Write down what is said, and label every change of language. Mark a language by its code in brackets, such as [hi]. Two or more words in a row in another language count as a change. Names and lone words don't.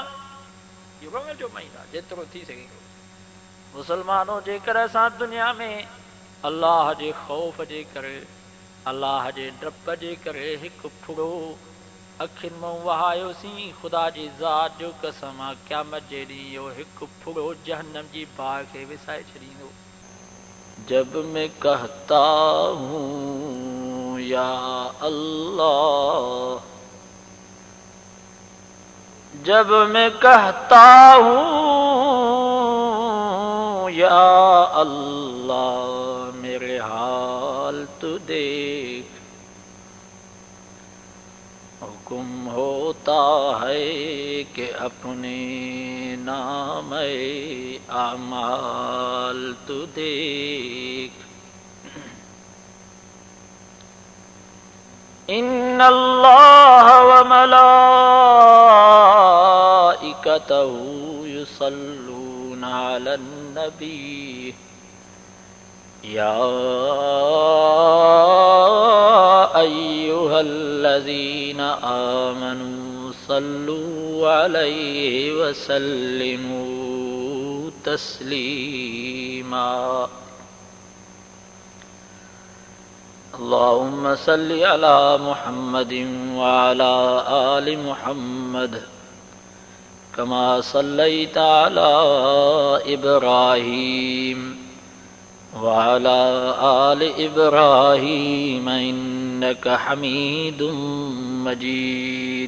[sd] इहो रोअण जो महीनो आहे, जेतिरो थी सघे। मुसलमानों जेकर असां दुनिया में अल्लाह जे ख़ौफ़ जे करे, अल्लाह जे डप जे करे हिकु फुड़ो अखियुनि मां वहायोसीं, ख़ुदा जी ज़ात जो कसम आहे क़यामत जे ॾींहुं इहो हिकु फुड़ो जहन्नम जी बाहि खे विसाए छॾींदो। [ur] جب میں کہتا ہوں یا اللہ, جب میں کہتا ہوں یا اللہ، میرے حال تو دیکھ، حکم ہوتا ہے کہ اپنے نام اعمال تو دیکھ. [ar] إن الله وملائكته يصلون على النبي يا أيها الذين آمنوا صلوا عليه وسلموا تسليما. اللهم صل على محمد وعلى آل محمد كما صليت على إبراهيم وعلى آل إبراهيم إنك حميد مجيد.